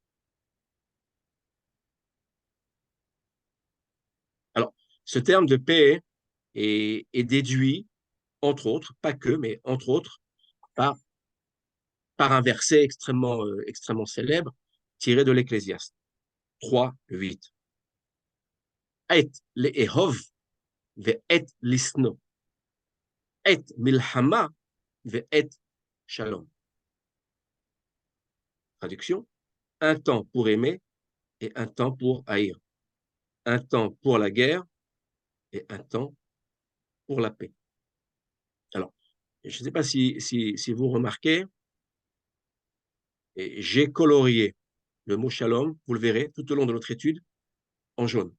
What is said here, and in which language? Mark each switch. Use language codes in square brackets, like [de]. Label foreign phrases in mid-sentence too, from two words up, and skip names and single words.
[fr] Alors, ce terme de paix est déduit, entre autres, pas que, mais entre autres, par un verset extrêmement célèbre tiré de l'Ecclésiaste 3:8. [he] עת לאהוב ועת לשנוא עת מלחמה ועת שלום. [fr] Traduction: un temps pour aimer et un temps pour haïr. Un temps pour la guerre et un temps pour la paix. Alors, je ne sais pas si vous remarquez, j'ai colorié le mot shalom, vous le verrez tout au long de notre étude, en jaune.